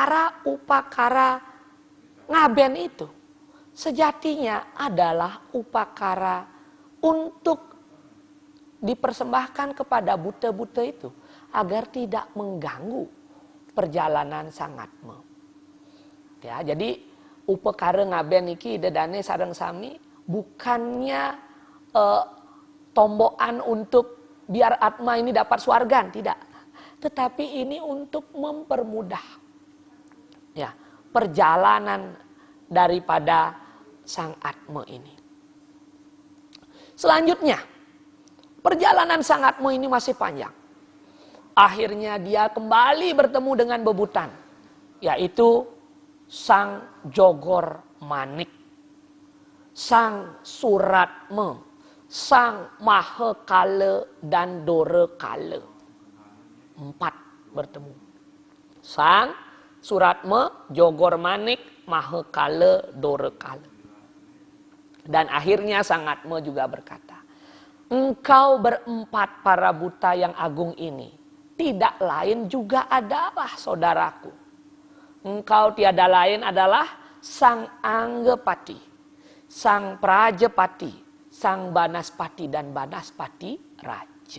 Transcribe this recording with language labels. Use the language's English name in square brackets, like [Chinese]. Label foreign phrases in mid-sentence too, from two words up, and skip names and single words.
[Indonesian] Maka upakara ngaben itu sejatinya adalah upakara untuk dipersembahkan kepada buta-buta itu agar tidak mengganggu perjalanan sang atma. Ya, jadi upakara ngaben [Balinese] iki dedane sareng sami [Indonesian] bukannya tombokan untuk biar atma ini dapat swargan, tidak. Tetapi ini untuk mempermudah ya perjalanan daripada sang atma ini. Selanjutnya, perjalanan sang atma ini masih panjang. Akhirnya dia kembali bertemu dengan bebutan, yaitu sang Jogor Manik, sang Suratma, sang Mahakala dan Dorakala. 4 bertemu. Sang Suratma, Jogor Manik, Mahakala, Dorakala. Dan akhirnya sang Atma juga berkata, engkau berempat para buta yang agung ini tidak lain juga adalah saudaraku. Engkau tiada lain adalah sang Anggapati, sang Prajapati, sang Banaspati dan Banaspati Raja.